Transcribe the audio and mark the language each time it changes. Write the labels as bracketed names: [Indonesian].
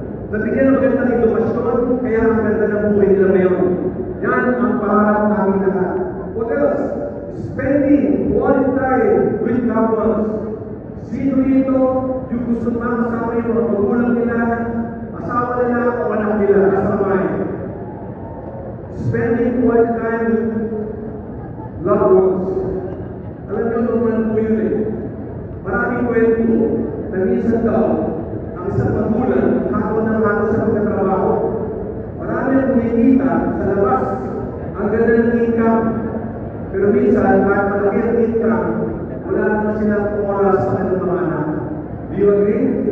[Filipino] Nabigyan ng magandang edukasyon, kaya ang ganda ng buhay nila ngayon. Yan ang pangarap namin lahat. [English] What else? Spending quality time with loved ones. [Filipino] Sino dito yung gusto na kasama yung mga magulang nila, asawa nila, o anak nila, kasamain? [English] Spending quality time with loved ones. [Filipino] Alam niyo naman po yun eh. Maraming kwento na minsan daw, ang isang magulang, hakot ng hakot sa pagkatrabaho. Marami ang kumikita sa labas. Ang ganda ng income. Pero minsan, kahit malaki ang income, wala naman silang oras sa kanilang mga anak. [English] Do you agree?